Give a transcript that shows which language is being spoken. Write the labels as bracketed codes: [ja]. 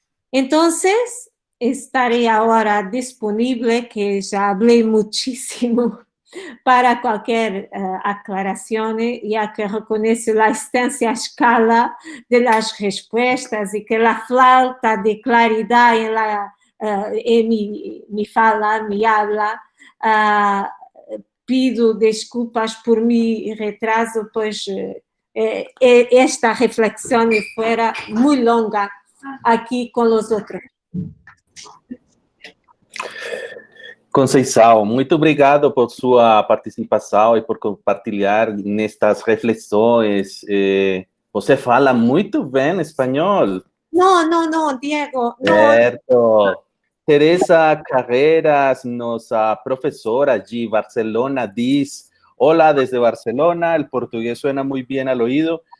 [es] Entonces, estaré ahora disponible, que ya hablé muchísimo, para cualquier aclaración, ya que reconozco la extensa escala de las respuestas y que la falta de claridad en mi [pt] fala, [es] mi habla. Pido [pt] desculpas [es] por mi retraso, pues esta reflexión fuera muy [pt] longa [es] aquí con los otros. [pt] Conceição, muito obrigado por sua participação e por compartilhar nestas reflexões. Você fala muito bem espanhol. [es] No, Diego. No. [pt] Certo. Teresa Carreras, nossa professora de Barcelona, diz: [es] Hola desde Barcelona, el portugués suena muy bien al oído.